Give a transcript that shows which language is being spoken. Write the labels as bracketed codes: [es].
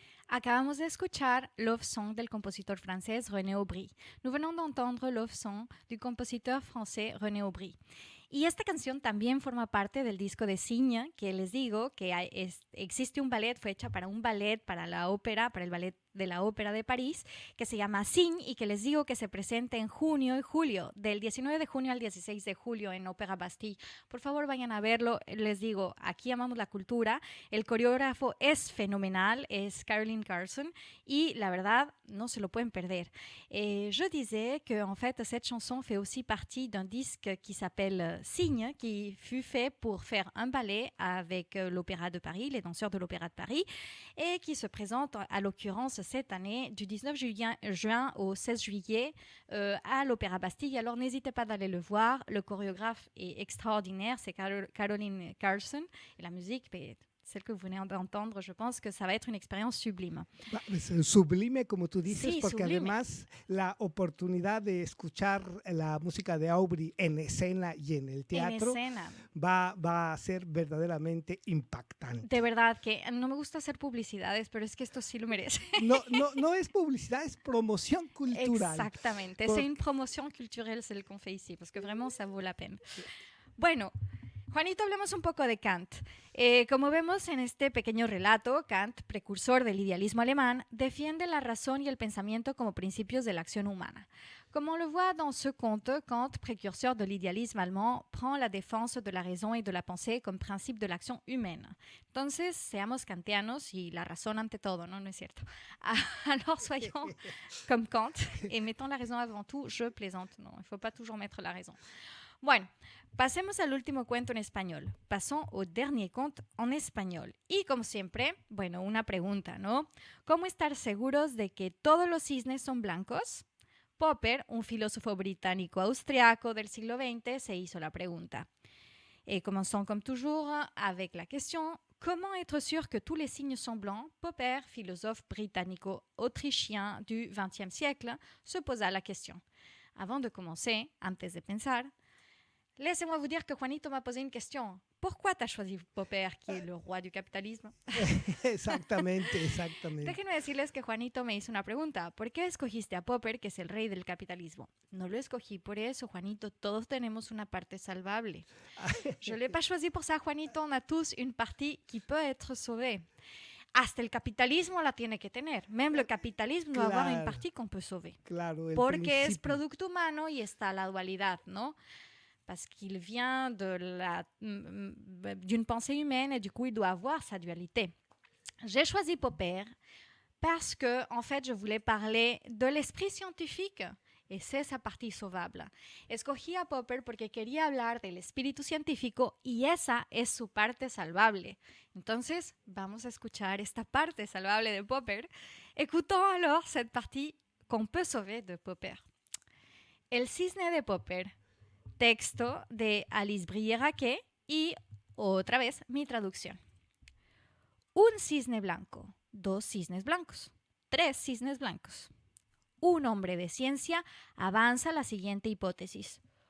[es] Acabamos de escuchar Love Song del compositor francés René Aubry. [fr] Nous venons d'entendre Love Song du compositeur français René Aubry. [es] Y esta canción también forma parte del disco de Signe, que les digo que existe un ballet, fue hecha para un ballet, para la ópera, para el ballet de la Ópera de París, que se llama Signe y que les digo que se presenta en junio y julio, del 19 de junio al 16 de julio en Ópera Bastille. Por favor, vayan a verlo. Les digo, aquí amamos la cultura. El coreógrafo es fenomenal, es Caroline Carson, y la verdad, no se lo pueden perder. [fr] Je disais que, en fait, cette chanson fait aussi partie d'un disque qui s'appelle Signe, qui fut fait pour faire un ballet avec l'Opéra de Paris, les danseurs de l'Opéra de Paris, et qui se présente à l'occurrence cette année du 19 juin au 16 juillet à l'Opéra Bastille. Alors n'hésitez pas d'aller le voir. Le chorégraphe est extraordinaire, c'est Caroline Carson, et la musique, celle que vous venez d'entendre, je pense que ça va être une expérience sublime. [es] Sublime, como tú dices, Sí, porque sublime. además la oportunidad de escuchar la música de Aubry en escena y en el teatro En escena. va a ser verdaderamente impactante. De verdad que no me gusta hacer publicidades, pero es que esto sí lo merece. No es publicidad, es promoción cultural. Exactamente. Por- [fr] C'est une promotion culturelle, celle qu'on fait ici, parce que vraiment, ça vaut la peine. [es] Bueno, Juanito, hablemos un poco de Kant. Como vemos en este pequeño relato, Kant, precursor del idealismo alemán, defiende la razón y el pensamiento como principios de la acción humana. [fr] Comme on le voit dans ce conte, Kant, précurseur de l'idéalisme allemand, prend la défense de la raison et de la pensée comme principe de l'action humaine. [es] Entonces, seamos kantianos y la razón ante todo, ¿no? ¿No es cierto? [fr] Alors, soyons comme Kant et mettons la raison avant tout. Je plaisante, non, il ne faut pas toujours mettre la raison. [es] Bueno, pasemos al último cuento en español. [fr] Pasons au dernier conte en español. [es] Y como siempre, bueno, una pregunta, ¿no? ¿Cómo estar seguros de que todos los cisnes son blancos? Popper, un filósofo británico-austriaco del siglo XX, se hizo la pregunta. [fr] Et commençons comme toujours avec la question « Comment être sûr que tous les signes sont blancs ?» Popper, philosophe britannico-autrichien du XXe siècle, se posa la question. Avant de commencer, [es] antes de pensar, [fr] laissez-moi vous dire que Juanito m'a posé une question. Pourquoi tu as choisi Popper, qui est le roi du capitalisme? [es] Exactamente. Déjenme decirles que Juanito me hizo una pregunta. ¿Por qué escogiste a Popper, que es el rey del capitalismo? No lo escogí por eso, Juanito. Todos tenemos una parte salvable. [fr] Je ne l'ai pas choisi pour ça, Juanito. On a tous une partie qui peut être sauvée. [es] Hasta el capitalismo la tiene que tener. [fr] Même le capitalisme doit avoir une partie qu'on peut sauver. [es] Claro, el Porque es principio. producto humano y está la dualidad, ¿no? [fr] Parce qu'il vient d'une pensée humaine et du coup, il doit avoir sa dualité. J'ai choisi Popper parce que, en fait, je voulais parler de l'esprit scientifique et c'est sa partie sauvable. [es] Escogí a Popper porque quería hablar del espíritu científico y esa es su parte salvable. Entonces, vamos a escuchar esta parte salvable de Popper. [fr] Écoutons alors cette partie qu'on peut sauver de Popper. [es] El cisne de Popper. Texto de Alice Brier-Raquet y, otra vez, mi traducción. Un cisne blanco, 2 cisnes blancos, 3 cisnes blancos. Un hombre de ciencia avanza la siguiente hipótesis.